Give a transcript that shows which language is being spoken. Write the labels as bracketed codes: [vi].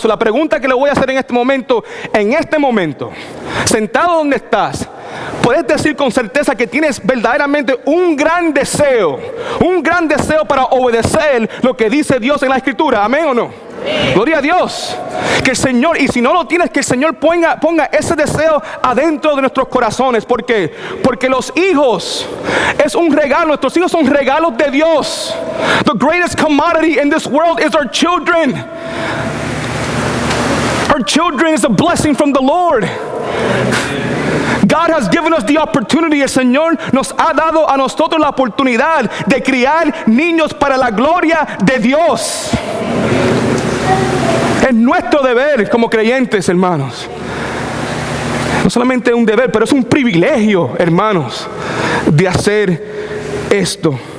[es] La pregunta que le voy a hacer en este momento, sentado donde estás, puedes decir con certeza que tienes verdaderamente un gran deseo para obedecer lo que dice Dios en la Escritura. ¿Amén o no? Gloria a Dios. Que el Señor, y si no lo tienes, que el Señor ponga ese deseo adentro de nuestros corazones. ¿Por qué? Porque los hijos es un regalo. Nuestros hijos son regalos de Dios. [en] The greatest commodity in this world is our children. Our children is a blessing from the Lord. God has given us the opportunity. [es] El Señor nos ha dado a nosotros la oportunidad de criar niños para la gloria de Dios. Es nuestro deber como creyentes, hermanos. No solamente un deber, pero es un privilegio, hermanos, de hacer esto.